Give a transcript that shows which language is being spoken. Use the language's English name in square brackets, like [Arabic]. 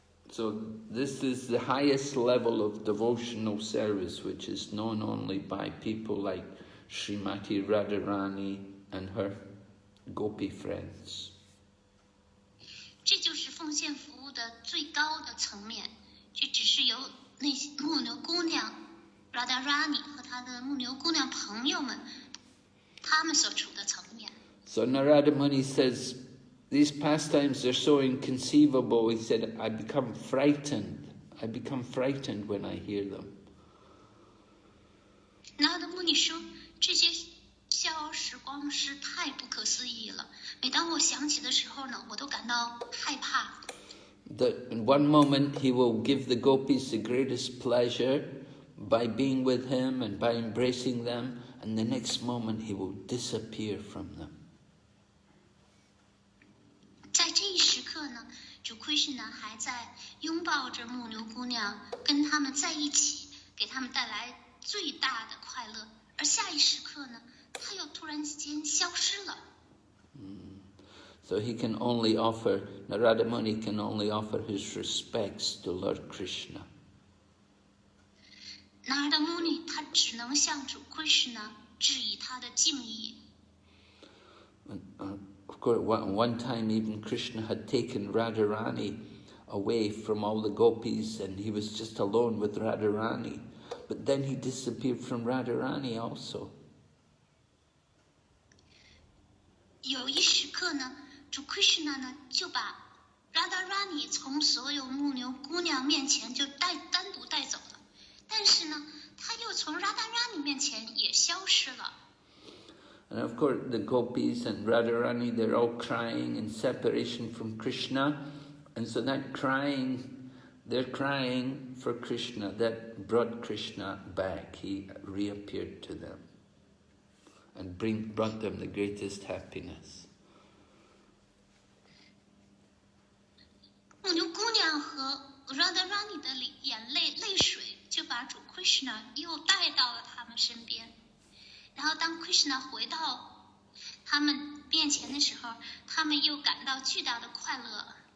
[English] So this is the highest level of devotional service, which is known only by people like Srimati Radharani and her Gopi friends. [Chinese] 这就是奉献服务的最高的层面，这只是由那些牧牛姑娘 Radharani 和她的牧牛姑娘朋友们，他们所处的层面。 [English] So Narada Muni says, these pastimes are so inconceivable. He said, I become frightened. I become frightened when I hear them. [Chinese] Narada Muni 说，这些逍遥时光是太不可思议了。每当我想起的时候呢，我都感到害怕。 [English] That in one moment he will give the gopis the greatest pleasure by being with him and by embracing them, and the next moment he will disappear from them. [Chinese] 在这一时刻呢，主 Krishna 还在拥抱着牧牛姑娘，跟他们在一起，给他们带来最大的快乐。而下一时刻呢，他又突然间消失了。 [English] So Narada Muni can only offer his respects to Lord Krishna. [Chinese] Narada Muni 他只能向主 Krishna 致以他的敬意。 [English] Of course, one time even Krishna had taken Radharani away from all the gopis and he was just alone with Radharani. But then he disappeared from Radharani also. [Chinese] 有一时刻呢，主 Krishna 呢就把 Radharani 从所有牧牛姑娘面前就单独带走了，但是呢，他又从 Radharani 面前也消失了。 [English] And of course, the gopis and Radharani, they're all crying in separation from Krishna. And so that crying, they're crying for Krishna. That brought Krishna back. He reappeared to them and brought them the greatest happiness. [Chinese] 牧牛姑娘和 Radharani 的眼泪水就把主 Krishna 又带到了他们身边。然后当 Krishna 回到他们面前的时候，他们又感到巨大的快乐。